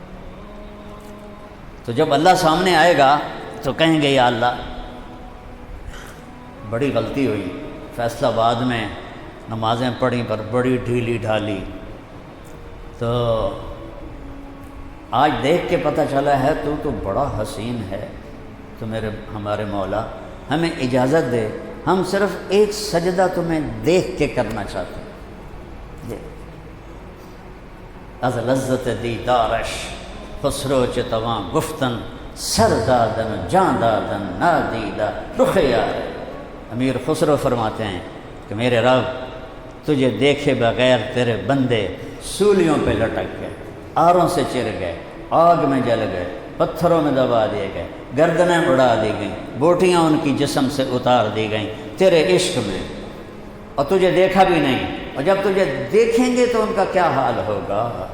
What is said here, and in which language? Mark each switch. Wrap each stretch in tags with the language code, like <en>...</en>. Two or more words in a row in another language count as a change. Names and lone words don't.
<ur>تو جب اللہ سامنے آئے گا تو کہیں گے یا اللہ بڑی غلطی ہوئی، فیصلہ آباد میں نمازیں پڑھیں پر بڑی ڈھیلی ڈھالی، تو آج دیکھ کے پتہ چلا ہے تو بڑا حسین ہے، تو ہمارے مولا ہمیں اجازت دے، ہم صرف ایک سجدہ تمہیں دیکھ کے کرنا چاہتے ہیں۔</ur> <fa>از لذت دیدارش خسرو چتواں گفتن سر دادن جان دادن نادیدہ رخ یار۔</fa> <ur>امیر خسرو فرماتے ہیں کہ میرے رب تجھے دیکھے بغیر تیرے بندے سولیوں پہ لٹک گئے، آروں سے چر گئے، آگ میں جل گئے، پتھروں میں دبا دیے گئے، گردنیں اڑا دی گئیں، بوٹیاں ان کی جسم سے اتار دی گئیں تیرے عشق میں، اور تجھے دیکھا بھی نہیں، اور جب تجھے دیکھیں گے تو ان کا کیا حال ہوگا۔</ur>